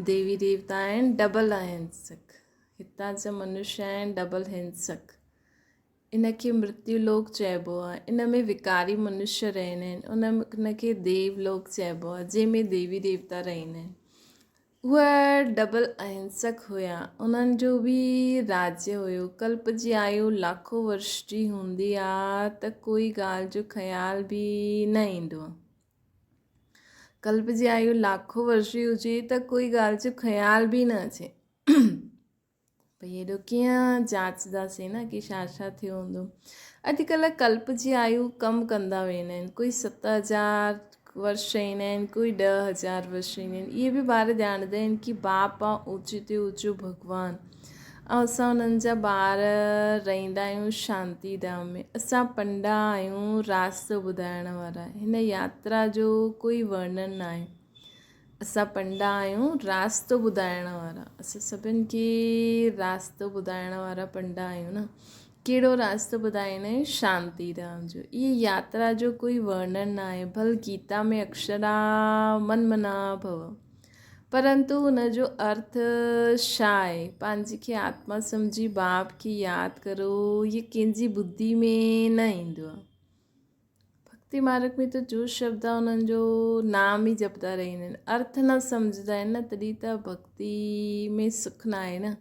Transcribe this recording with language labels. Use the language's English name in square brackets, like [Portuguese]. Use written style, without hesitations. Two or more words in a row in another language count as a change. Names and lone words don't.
[Sindhi] देवी देवता आहिनि डबल अहिंसक, हितां जा मनुष्य आहिनि डबल हिंसक। इनखे मृत्यु लोक चइबो आहे। इन में विकारी मनुष्य रहंदा आहिनि, उनखे देवलोक चइबो आहे, जंहिंमें देवी देवता रहंदा आहिनि। उहे डबल अहिंसक हुया, उन्हनि जो बि राज्य हुयो। कल्प जी आयु लाखों वर्ष जी हूंदी आहे त कोई ॻाल्हि जो ख़्याल बि न ईंदो आहे। कल्प जी आयु लाखों वर्ष जी हुजे त कोई ॻाल्हि जो ख़्याल बि न अचे। भई हेॾो कीअं जांचदासीं न कि छा थियो हूंदो। अॼुकल्ह कल्प जी आयु कम कंदा वेंदा आहिनि, कोई 7000 वर्ष ईंदा आहिनि, कोई 10,000 वर्ष ईंदा आहिनि। इहे बि ॿार ॼाणंदा आहिनि कि बाप आहे ऊंचे ते ऊंचो भॻवानु, ऐं असां उन्हनि जा ॿार रहंदा आहियूं शांती धाम में। असां पंडा आहियूं, रास्तो ॿुधाइण वारा। हिन यात्रा जो कोई वर्णन न आहे। असां पंडा आहियूं, रास्तो ॿुधाइण वारा। असां सभिनि खे रास्तो ॿुधाइण वारा पंडा आहियूं न। कहिड़ो रास्तो ॿुधाईंदा आहियूं? शांती धाम जो। इहा यात्रा जो कोई वर्णन न आहे। भल गीता में अक्षर आहे मन मना भव, परंतु हुनजो अर्थ छा आहे? पंहिंजी खे आत्मा सम्झी बाप खे यादि करो, इहे कंहिंजी बुद्धि में न ईंदो आहे। भक्ति मार्ग में त जो शब्द आहे उन्हनि जो नाम ई जपदा रहंदा आहिनि, अर्थ न सम्झंदा आहिनि न, तॾहिं त भक्ति में सुख न आहे न।